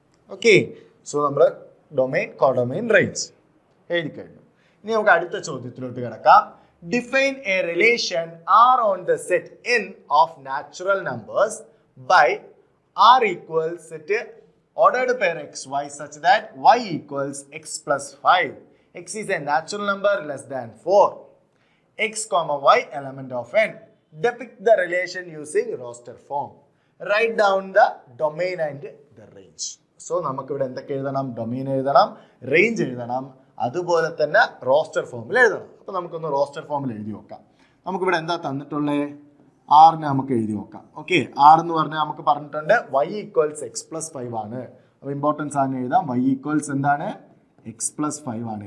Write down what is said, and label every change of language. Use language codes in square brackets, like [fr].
[ml] Okay, so നമ്മൾ domain, codomain, range എഴുതി കഴിഞ്ഞു. ഇനി നമുക്ക് അടുത്ത ചോദ്യത്തിലോട്ട് കിടക്കാം. [en] Define a relation R on the set n of natural numbers by r equals set ordered pair xy such that y equals x plus 5. x is a natural number less than 4. x comma y element of n. Depict the relation using roster form. Write down the domain and the range. [ml] So നമുക്കിവിടെ എന്തൊക്കെ എഴുതണം? Domain എഴുതണം, range എഴുതണം, അതുപോലെ തന്നെ roster ഫോമിൽ എഴുതണം. അപ്പോൾ നമുക്കൊന്ന് റോസ്റ്റർ ഫോമിൽ എഴുതി നോക്കാം. നമുക്കിവിടെ എന്താ തന്നിട്ടുള്ളത്? ആറിന് നമുക്ക് എഴുതി നോക്കാം. ഓക്കെ, ആർ എന്ന് പറഞ്ഞാൽ നമുക്ക് പറഞ്ഞിട്ടുണ്ട് y ഈക്വൽസ് എക്സ് പ്ലസ് 5 ആണ്. അപ്പോൾ ഇമ്പോർട്ടൻസ് ആണ് എഴുതാം. y ഈക്വൽസ് എന്താണ്? എക്സ് പ്ലസ് 5 ആണ്.